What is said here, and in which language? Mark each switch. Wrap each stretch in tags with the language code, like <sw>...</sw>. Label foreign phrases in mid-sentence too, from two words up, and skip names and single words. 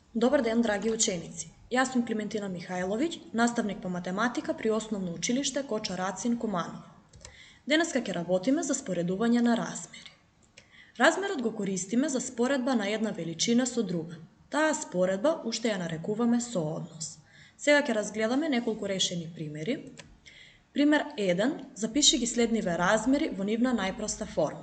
<mk>Добар ден, драги ученици. Ја сам Клементина Михајловиќ, наставник по математика при Основно училиште Коча Рацин Куманово. Danas ќе работиме за споредување на размери. Размерот го користиме за споредба на една величина со друга. Таа споредба уште ја нарекуваме сооднос. Сега ќе разгледаме неколку решени примери. Пример 1. Запиши ги следниве размери во нивна најпроста форма.</mk>